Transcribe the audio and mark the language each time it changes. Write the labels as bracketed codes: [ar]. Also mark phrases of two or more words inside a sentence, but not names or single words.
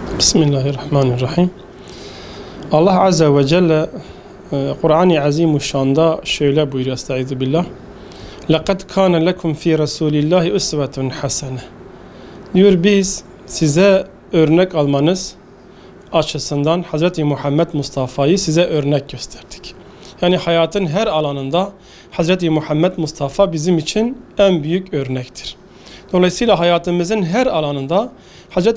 [tr] Bismillahirrahmanirrahim. Allah [ar] عز وجل [tr] Kur'an-ı Azimuşşan'da şöyle buyuruyor, [ar] أستعيذ بالله. لَقَدْ كَانَ لَكُمْ فِي رَسُولِ اللّٰهِ اُسْوَةٌ حَسَنَةٌ. [tr] Diyor, biz size örnek almanız açısından Hz. Muhammed Mustafa'yı size örnek gösterdik. Yani hayatın her alanında Hz. Muhammed Mustafa bizim için en büyük örnektir. Dolayısıyla hayatımızın her alanında Hz.